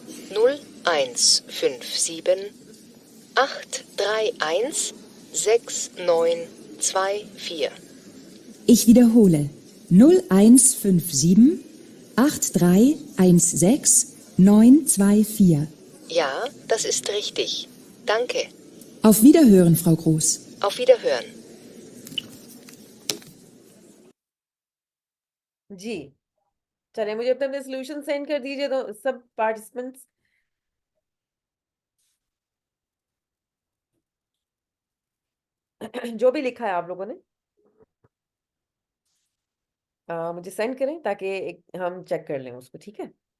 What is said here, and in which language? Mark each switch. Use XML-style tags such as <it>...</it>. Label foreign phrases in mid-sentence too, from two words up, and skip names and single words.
<de>0157 831 6924. Ich wiederhole. 0157 8316 924. Ja, das ist richtig. Danke. Auf Wiederhören, Frau Groß. Auf Wiederhören.</de> <hi>जी चलिए मुझे अपने सोल्यूशन सेंड कर दीजिए तो सब पार्टिसिपेंट्स जो भी लिखा है आप लोगों ने मुझे सेंड करें ताकि हम चेक कर लें उसको ठीक है</hi>